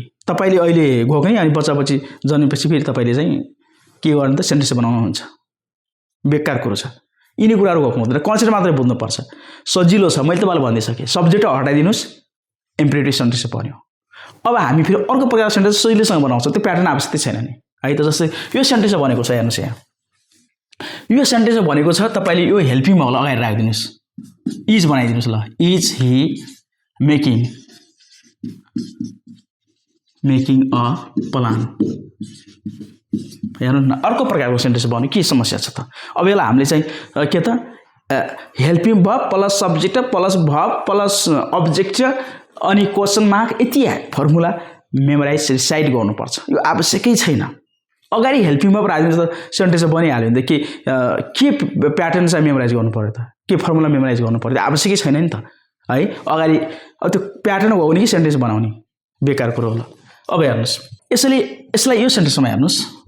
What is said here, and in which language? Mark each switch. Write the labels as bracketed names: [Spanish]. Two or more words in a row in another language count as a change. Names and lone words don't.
[Nepali] तपाईले अहिले घोक्ने अनि बच्चा बच्ची जन्मेपछि फेरि तपाईले चाहिँ के गर्नु त सेन्टेन्स बनाउनु हुन्छ बेकार कुरो छ यिनी कुराहरु घोक्नु हुँदैन कन्सेप्ट मात्रै बुझ्नु पर्छ सजिलो छ मैले तपाईलाई भन्दै सके सब्जेक्ट हटाइदिनुस् [English] imperative sentence [Nepali] बन्यो अब हामी फेरि अर्को प्रकारको सेन्टेन्स सजिलैसँग बनाउँछौं त्यो प्याटर्न आवश्यकता छैन नि है त जस्तै यो सेन्टेन्स भनेको छ हेर्नुस् यहाँ यो सेन्टेन्स भनेको छ तपाईले यो [English] helping verbलाई [Nepali] अगाडि राखिदिनुस् इज बनाइदिनुस् ल [English] is he making a plan [Nepali] हेर्नु न अर्को प्रकारको सेन्टेन्स बन्यो के समस्या छ त अब यसलाई हामीले चाहिँ के त हेल्पिङ [English] verb plus subject plus verb plus object [Nepali] अनि [English] question mark [Nepali] यति [English] formula memorize recite [Nepali] गर्नुपर्छ यो आवश्यकै छैन अगाडि [English] helping verb [Nepali] राख्दिनु त सेन्टेन्स बनिहाल्यो नि त के प्याटर्न चाहिँ मेमोराइज गर्नु पर्यो त के [English] formula memorize [Nepali] गर्नु पर्यो आवश्यकै छैन नि त है अगाडि अब त्यो प्याटर्न हो भने कि सेन्टेन्स बनाउने बेकार कुरो हो अब हेर्नुस् यसलाई यो सेन्टेन्समा हेर्नुस्